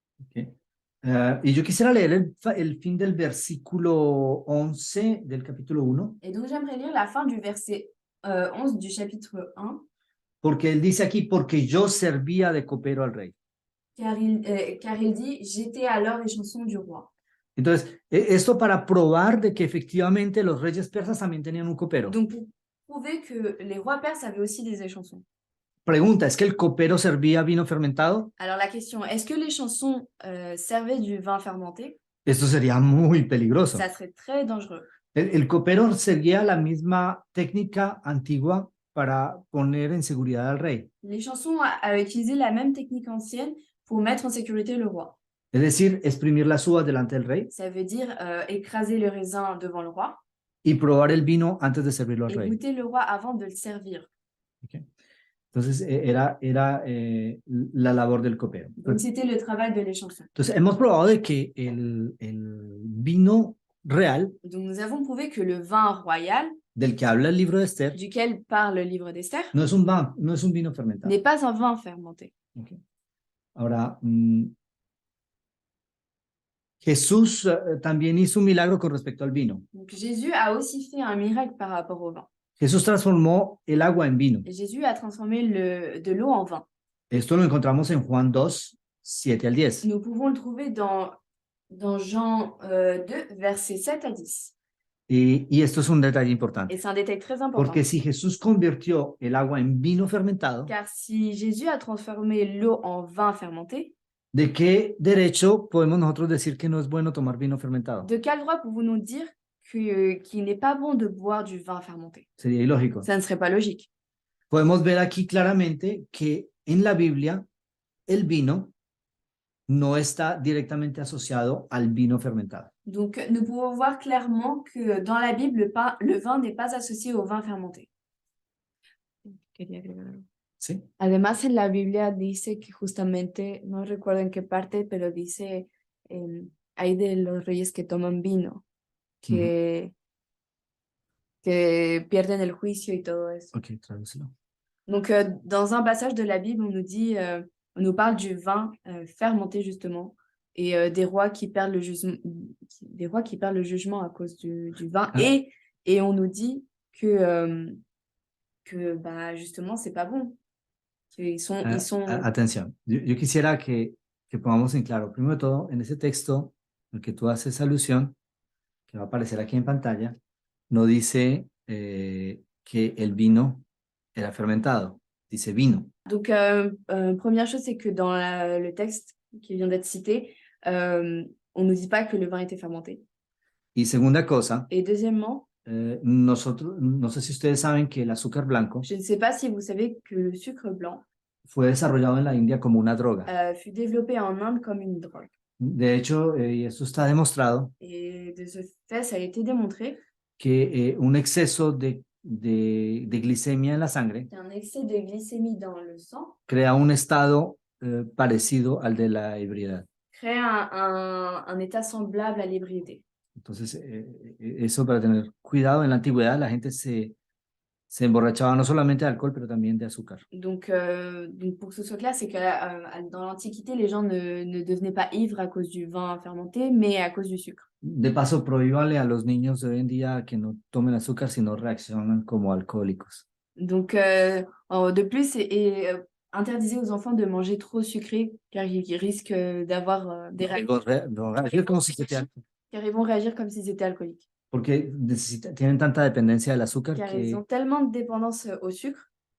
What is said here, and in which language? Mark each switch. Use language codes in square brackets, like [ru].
[es] Okay. Y yo quisiera leer el fin del versículo 11 del capítulo 1, [fr] Et donc, j'aimerais lire la fin du verset 11 du chapitre 1, [es] porque él dice aquí, porque yo servía de copero al rey. [fr] car il dit « J'étais alors échanson du roi ». [es] Entonces, esto para probar de que efectivamente los reyes persas también tenían un copero. [fr] Donc, pour prouver que les rois perses avaient aussi des échansons. [es] Pregunta, ¿es que el copero servía vino fermentado? [fr] Alors, la question, est-ce que les chansons servaient du vin fermenté? [es] Esto sería muy peligroso. [fr] Ça serait très dangereux. [es] El copero seguía la misma técnica antigua para poner en seguridad al rey. [fr] Les chansons avaient utilisé la même technique ancienne pour mettre en sécurité le roi. [es] Es decir, exprimir las uvas delante del rey [fr] Ça veut dire écraser le raisin devant le roi [es] y probar el vino antes de servirlo al [fr] et [es] rey. [fr] goûter le roi avant de le servir. [es] Okay. Entonces, era la labor del copero. [fr] Donc, c'était le travail de l'échanson. [es] Entonces, hemos probado de que el vino real [fr] Donc, nous avons prouvé que le vin royal, [es] del que habla el libro de Esther [fr] duquel parle le livre d'Esther, [es] no es un vino fermentado. [fr] n'est pas un vin fermenté. Okay. [es] Ahora, Jesús también hizo un milagro con respecto al vino. [fr] Donc, Jésus a aussi fait un miracle par rapport au vin. [es] Jesús transformó el agua en vino. [fr] Et Jésus a transformé de l'eau en vin. [es] Esto lo encontramos en Juan 2, 7 al 10. [fr] Nous pouvons le trouver dans Jean 2, versets 7 à 10. [es] Y esto es un detalle importante. [fr] Et c'est un détail très important. [es] Porque si Jesús convirtió el agua en vino fermentado, [fr] Car si Jésus a transformé l'eau en vin fermenté, [es] ¿de qué derecho podemos nosotros decir que no es bueno tomar vino fermentado? [fr] de quel droit pouvons-nous dire qu'il n'est pas bon de boire du vin fermenté? [es] Sería ilógico. [fr] Ça ne serait pas logique. [es] Podemos ver aquí claramente que en la Biblia el vino no está directamente asociado al vino fermentado. [fr] Donc, nous pouvons voir clairement que dans la Bible, le vin n'est pas associé au vin fermenté. [es] ¿Sí? Además, en la Biblia dice que justamente, no recuerdo en qué parte, pero dice, hay de los reyes que toman vino, que pierden el juicio y todo eso. Ok, tradúcelo. [fr] Donc, dans un passage de la Bible, on nous dit on nous parle du vin fermenté justement et des rois qui perdent le jugement à cause du vin Ah. et on nous dit que bah, justement c'est pas bon. Ils sont [es] Atención, yo quisiera que pongamos en claro, primero de todo, en ese texto al que tú haces alusión, que va a aparecer aquí en pantalla, no dice que el vino era fermentado, dice vino. [fr] Donc, première chose, c'est que dans le texte qui vient d'être cité, on ne nous dit pas que le vin était fermenté. [es] Y segunda cosa, [fr] Et deuxièmement, [es] nosotros, no sé si ustedes saben que el azúcar blanco [fr] je ne sais pas si vous savez que le sucre blanc [es] fue desarrollado en la India como una droga. [fr] fut développé en Inde comme une drogue. [es] De hecho, y esto está demostrado, [fr] Et de ce fait, ça a été démontré [es] que un exceso de glicemia en la sangre [fr] qu'un excès de glycémie dans le sang [es] crea un estado parecido al de la ebriedad. [fr] crée un état semblable à l'ébriété. [es] Entonces, eso para tener cuidado. En la antigüedad la gente se emborrachaba no solamente de alcohol, pero también de azúcar. [fr] Donc, pour que ce soit clair, c'est que dans l'Antiquité, les gens ne devenaient pas ivres à cause du vin fermenté, mais à cause du sucre. [es] De paso, prohíbale a los niños de hoy en día que no tomen azúcar si no reaccionan como alcohólicos. [fr] Donc, de plus, interdisez aux enfants de manger trop sucré, car ils risquent d'avoir des réactions, car ils vont réagir comme s'ils étaient alcooliques. [es] Porque tienen tanta dependencia del azúcar [fr] Car [es] que [fr] ils ont tellement de dépendance au sucre